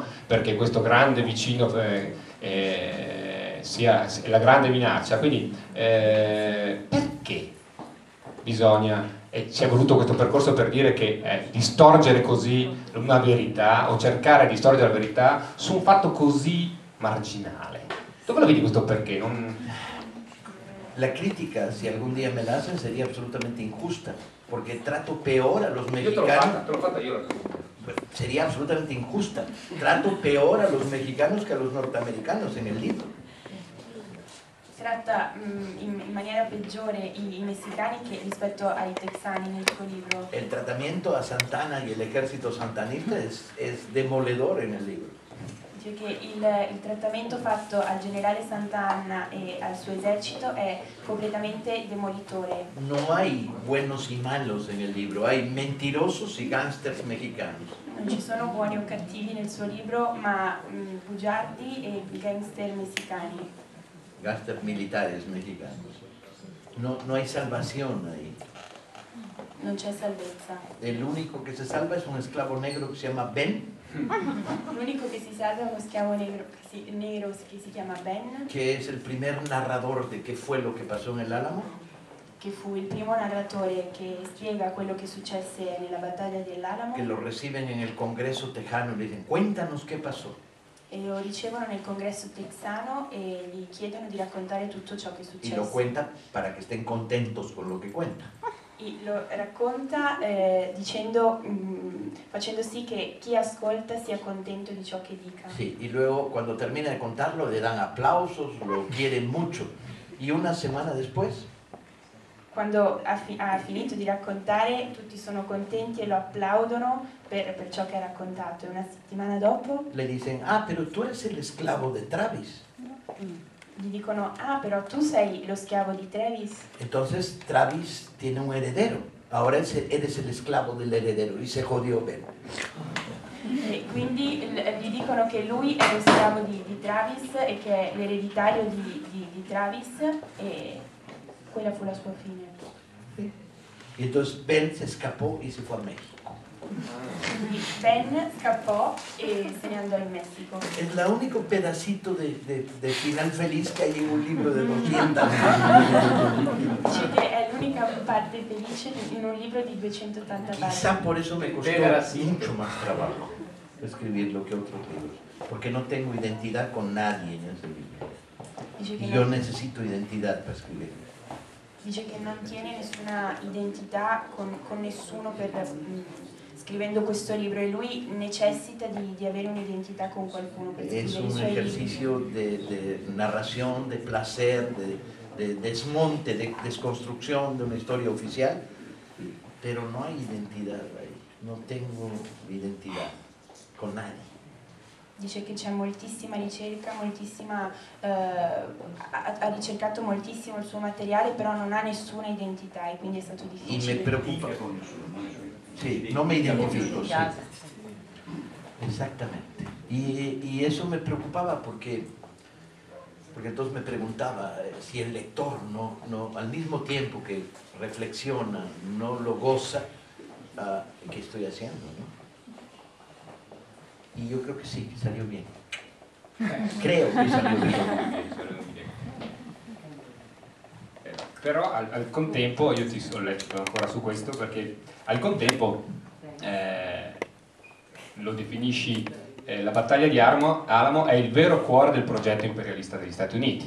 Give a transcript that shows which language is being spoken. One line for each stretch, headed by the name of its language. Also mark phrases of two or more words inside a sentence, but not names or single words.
Italian: Perché questo grande vicino sia la grande minaccia, quindi perché bisogna, e ci è voluto questo percorso per dire che distorgere così una verità o cercare di distorgere la verità su un fatto così marginale? Dove lo vedi questo perché?
Spanish: La crítica, si algún día me la hacen, sería absolutamente injusta, porque trato peor a los mexicanos.
Italian: Te l'ho fatta io.
Spanish: Sería absolutamente injusta. Trato peor a los mexicanos que a los norteamericanos en el libro.
Italian: Tratta in maniera peggiore i messicani che rispetto ai texani nel suo libro.
Spanish: El tratamiento a Santana y el ejército santanista es demoledor en el libro.
Italian: Dice che il trattamento fatto al generale Sant'Anna e al suo esercito è completamente demolitore.
Spanish: No hay buenos y malos en el libro, hay mentirosos y gángsters mexicanos.
Italian: Non ci sono buoni o cattivi nel suo libro, ma bugiardi e gangster messicani.
Spanish: Gángsters militares mexicanos. No hay salvación ahí.
Italian: Non c'è salvezza.
Spanish: El único que se salva es un esclavo negro que se llama Ben,
Italian: L'unico che si salva è uno schiavo nero che si chiama Ben,
Spanish: que es el primer narrador de qué fue lo que pasó en el Álamo.
Italian: che fu il primo narratore che spiega quello che successe nella battaglia dell'Alamo,
Spanish: Que lo reciben en el Congreso tejano y le dicen, cuéntanos qué pasó.
Italian: e lo ricevono nel congresso texano e gli chiedono di raccontare tutto ciò che
Spanish: Y lo
Italian: successe.
Spanish: cuenta para que estén contentos con lo que cuenta.
Italian: E lo racconta facendo sì che chi ascolta sia contento di ciò che dica.
Spanish: Sí, y luego cuando termina de contarlo le dan aplausos, lo quieren mucho. Y una semana después
Italian: Quando ha finito di raccontare, tutti sono contenti e lo applaudono per ciò che ha raccontato. E una settimana dopo
Spanish: le dicen, ah, pero tú eres el esclavo de Travis.
Italian: gli dicono: ah, però tu sei lo schiavo di Travis.
Spanish: Entonces Travis tiene un heredero. Ahora eres el esclavo del heredero. Y se jodió Ben.
Italian: E quindi gli dicono che lui è lo schiavo di Travis e che è l'ereditario di Travis, e quella fu la sua fine.
Spanish: Y entonces Ben se escapó y se fue a México.
Italian: Quindi Ben scappò e se ne andò in Messico.
Spanish: Es el único pedacito de final feliz que hay en un libro de 200.
Italian: Dice che è l'unica parte felice in un libro di 280
Spanish: Quizá
Italian: pagine.
Spanish: por eso me costó mucho más trabajo escribirlo que otros libros. Porque no tengo identidad con nadie en ese libro.
Italian: Dice
Spanish: Y
Italian: che
Spanish: yo
Italian: non,
Spanish: necesito identidad para escribirlo.
Italian: dice che non tiene nessuna identità con nessuno scrivendo questo libro, e lui necessita di avere un'identità con qualcuno per
Spanish: Es
Italian: scrivere i
Spanish: un
Italian: suoi libri.
Spanish: ejercicio de narración, de placer, de desmonte, de desconstrucción de una historia oficial. pero no hay identidad ahí, no tengo identidad con nadie.
Italian: Dice che c'è moltissima ricerca, moltissima, ha ricercato moltissimo il suo materiale, però non ha nessuna identità e quindi è stato difficile.
Spanish: Y me preocupa. Sí, no me identifico, sí. Exactamente. Y eso me preocupaba porque entonces me preguntaba si el lector al mismo tiempo que reflexiona, no lo goza, ¿qué estoy haciendo? ¿No? Y yo creo que sí, que salió bien. Creo che salió bien.
Italian: Però al contempo, io ti ho letto ancora su questo, perché al contempo lo definisci, la battaglia di Alamo è il vero cuore del progetto imperialista degli Stati Uniti.